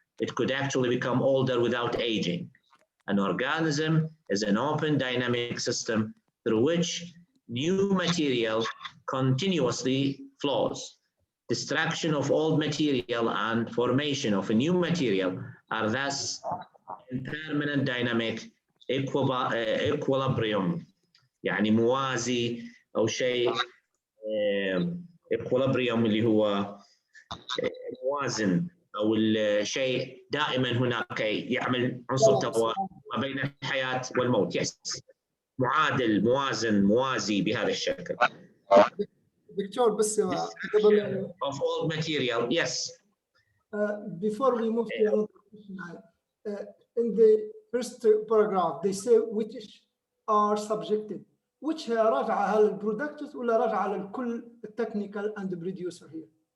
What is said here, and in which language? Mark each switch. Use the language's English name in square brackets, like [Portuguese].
[English] It could actually become older without aging. An organism is an open dynamic system through which new material continuously flows. Destruction of old material and formation of a new material are thus in permanent dynamic equilibrium. [Arabic] يعني موازي أو شيء equilibrium اللي هو موازن أو الشيء دائما هناك يعمل عنصر توازن ما بين الحياة والموت. يس معادل موازن موازي بهذا الشكل. دكتور بس قبل [English] of all material. Yes. Before we move to another question, in the first paragraph they say which are subjected. [Arabic] which هي راجعة على البرودكتس ولا راجعة على الكل التكنيكال [English] and the producer here.